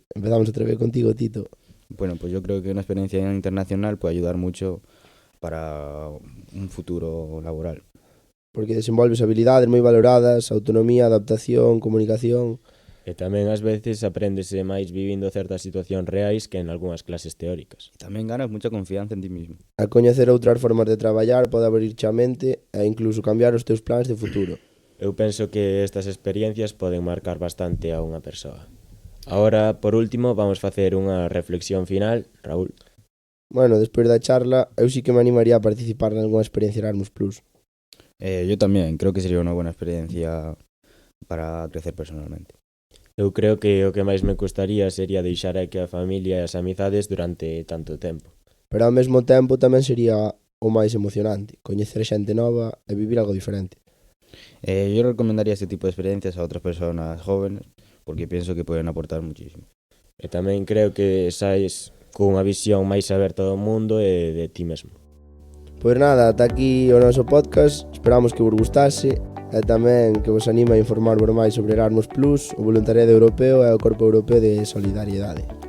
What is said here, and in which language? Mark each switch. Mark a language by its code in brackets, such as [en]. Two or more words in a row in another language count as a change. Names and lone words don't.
[gl] Empezamos outra vez contigo, Tito. [es] Bueno, pues yo creo que una experiencia internacional puede ayudar mucho para un futuro laboral. [gl] Porque desenvolves habilidades moi valoradas, autonomía, adaptación, comunicación. E tamén ás veces apréndese máis vivindo certas situacións reais que en algunhas clases teóricas. [es] También ganas mucha confianza en ti mismo. [gl] A coñecer outras formas de traballar pode abrirche a mente e incluso cambiar os teus plans de futuro. Eu penso que estas experiencias poden marcar bastante a unha persoa. [es] Ahora, por último, [gl] vamos facer unha reflexión final. Raúl? Bueno, despois da charla, eu sí que me animaría a participar en algunha experiencia Erasmus Plus. [es] Yo también, creo que sería una buena experiencia para crecer personalmente. [gl] Eu creo que o que máis me gustaría sería deixar aquí a familia e as amizades durante tanto tempo. Pero ao mesmo tempo tamén sería o máis emocionante, coñecer xente nova e vivir algo diferente. [es] Yo recomendaría este tipo de experiencias a otras personas jóvenes porque pienso que pueden aportar muchísimo. [gl] E tamén creo que saes cunha visión máis aberta do mundo e de ti mesmo. Pois nada, ata aquí o noso podcast, esperamos que vos gustase e tamén que vos anime a informarvos máis sobre Erasmus Plus, o voluntariado europeo e o Corpo Europeo de Solidariedade.